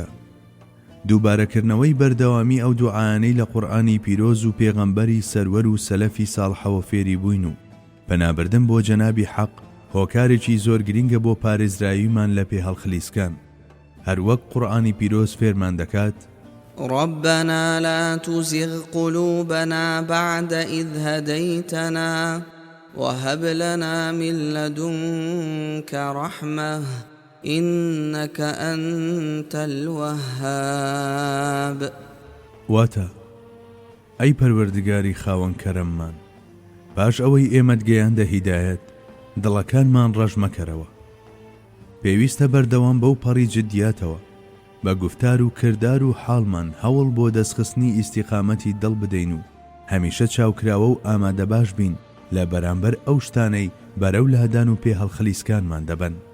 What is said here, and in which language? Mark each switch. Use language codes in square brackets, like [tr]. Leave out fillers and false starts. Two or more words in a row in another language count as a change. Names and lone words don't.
[ckb] دووبارەکردنەوەی بەردەوامی ئەو دوعایانەی لە قورئانی پیرۆز و پێغەمبەری سەروەر و سەلەفی ساڵحەوە فێری بووین و پەنابردن بۆ جەنابی حەق هۆکارێکی زۆر گرنگە بۆ پارێزراویمان لە پێ هەڵخلیسکان. هەروەک قورئانی پیرۆز فێرمان دەکات [ar] ربنا لا تزغ قلوبنا بعد إذ هديتنا وهب لنا من لدنك رحمة إنك أنت الوهاب. [ckb] واتا ئەی پەروەردگاری خاوەن کەرەممان، باش ئەوەی ئێمەت گەیاندە هیدایەت دڵەکانمان ڕەش مەکەرەوە. پێویستە بەردەوام بەو پەڕی جددیاتەوە بە گفتار و کردار و حاڵمان هەوڵ بۆ دەستخستنی ئیستیقامەتی دڵ بدەین و هەمیشە چاوکراوە و ئامادە باش بین لە بەرامبەر ئەو شتانەی بەرەو لادان و پێ هەڵخەلیسکانمان دەبن.